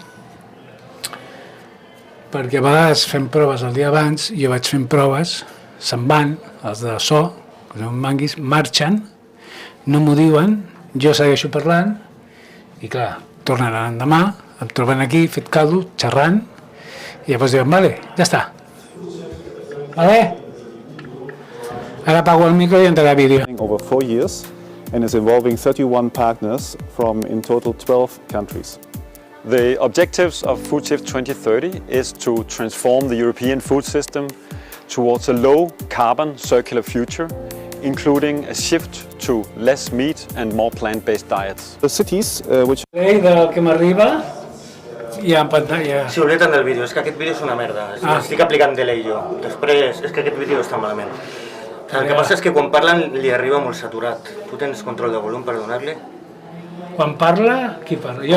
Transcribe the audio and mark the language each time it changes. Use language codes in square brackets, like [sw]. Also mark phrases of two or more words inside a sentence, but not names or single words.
[ca] Perquè a vegades fem proves el dia abans, jo vaig fent proves, se'n van, els de so, que són manguis, marxen, no m'ho diuen, jo segueixo parlant, i clar, tornen l'endemà, em troben aquí, fet caldo, xerrant, i llavors diuen, vale, ja està. Vale? Ara apago el micro i entrarà vídeo. [en] Over 4 years and is involving 31 partners from in total 12 countries. The objectives of FoodSHIFT 2030 is to transform the European food system towards a low-carbon circular future, including a shift to less meat and more plant-based diets. The cities which... [ca] Del que m'arriba, hi ha en pantalla. Si obliden del vídeo, és que aquest vídeo és una merda. Estic aplicant delay jo. Després, és que aquest vídeo està malament. El que passa és que quan parlen li arriba molt saturat. Tu tens control de volum per donar-li? Quan parla, qui parla? Jo?